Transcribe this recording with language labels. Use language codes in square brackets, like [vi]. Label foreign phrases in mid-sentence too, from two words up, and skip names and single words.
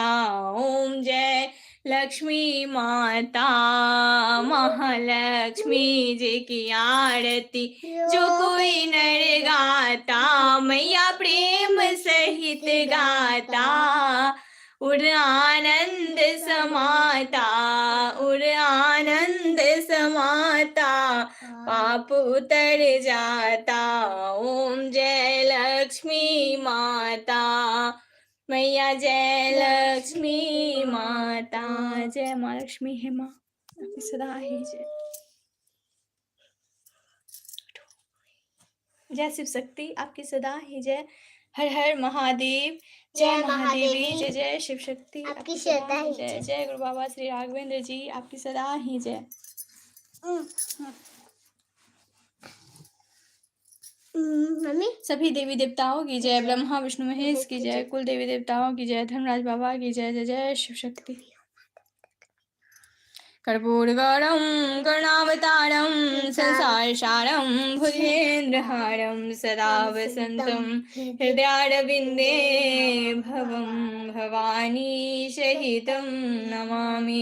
[hi] ओम जय लक्ष्मी माता, महालक्ष्मी जी की आरती जो कोई नर गाता मैया, प्रेम सहित गाता। उर आनंद समाता, उर आनंद समाता, पाप उतर जाता। ओम जय लक्ष्मी माता मैया, जय लक्ष्मी माता। जय माँ लक्ष्मी है माँ, आपकी सदा ही जय। जय शिव शक्ति, आपकी सदा ही जय। हर हर महादेव, जय महादेवी, जय जय शिव शक्ति, आपकी सदा ही जय। जय गुरु बाबा श्री राघवेंद्र जी, आपकी सदा ही जय। मम्मी, सभी देवी देवताओं की जय। ब्रह्मा विष्णु महेश की जय। कुल देवी देवताओं की जय। धर्मराज बाबा की जय। जय जय शिव शक्ति। [sa] कर्पूरगौरं करुणावतारं संसार सारं भुजगेन्द्रहारं सदा वसन्तं हृदयारविन्दे भवं भवानी सहितं नमामि।